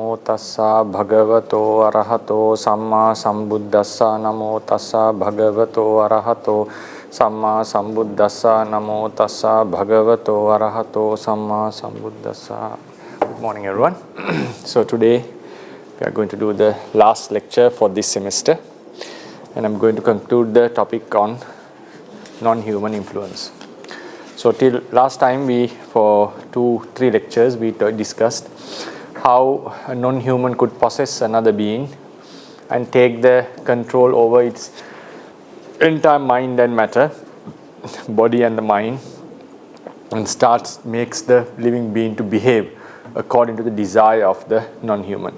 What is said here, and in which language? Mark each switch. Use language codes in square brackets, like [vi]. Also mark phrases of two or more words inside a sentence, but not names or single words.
[pi] tassa bhagavato arahato samma sambuddhassa namo tassa bhagavato arahato samma sambuddhassa namo tassa bhagavato arahato samma sambuddhassa. [en] Good morning everyone. So today we are going to do the last lecture for this semester, and I'm going to conclude the topic on non-human influence. So till last time for 2-3 lectures we discussed how a non-human could possess another being and take the control over its entire mind and matter, body and the mind, and makes the living being to behave according to the desire of the non-human.